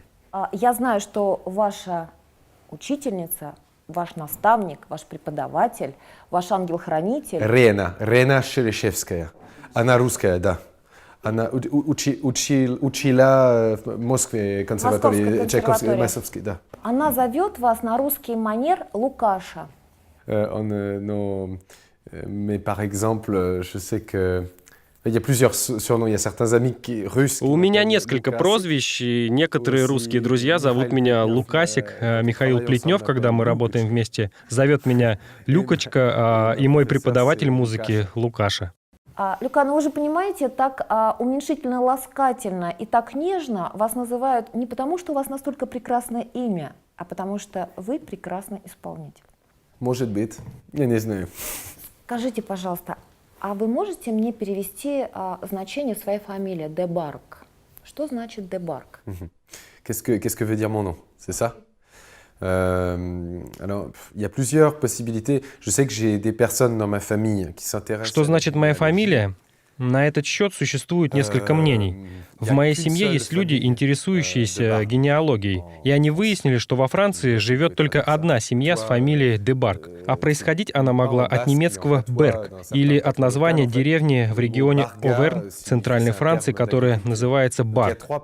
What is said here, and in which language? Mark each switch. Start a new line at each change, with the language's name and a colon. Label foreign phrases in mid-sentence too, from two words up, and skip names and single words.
Russian: Я знаю, что ваша учительница, ваш наставник, ваш преподаватель, ваш ангел-хранитель... Рена Шерешевская. Она русская, да. Она учила в Москве консерватории Чайковского, Московской, да. Она зовет вас на русский манер Лукаша.
French: Mais par exemple, je sais que il y a plusieurs surnoms. Il y a certains amis russes.
Russian: У меня несколько прозвищ, и некоторые русские друзья зовут меня Лукасик. Михаил Плетнев, когда мы работаем вместе, зовет меня Люкочка, и мой преподаватель музыки Лукаша. Люка, ну вы же понимаете, так уменьшительно-ласкательно и так нежно вас называют не потому, что у вас настолько прекрасное имя, а потому что вы прекрасный исполнитель. Может быть, я не знаю. Скажите, пожалуйста, а вы можете мне перевести значение своей фамилии Дебарк? Что значит Дебарк?
French: Qu'est-ce que veut dire mon nom? C'est ça? Alors, il y a plusieurs possibilités. Je sais que j'ai des personnes dans ma famille qui s'intéressent.
Russian: Что значит моя фамилия? На этот счет существует несколько мнений. В моей семье есть люди, интересующиеся генеалогией, и они выяснили, что во Франции живет только одна семья с фамилией Дебарк, а происходить она могла от немецкого «берг» или от названия деревни в регионе Оверн, центральной Франции, которая называется Барк.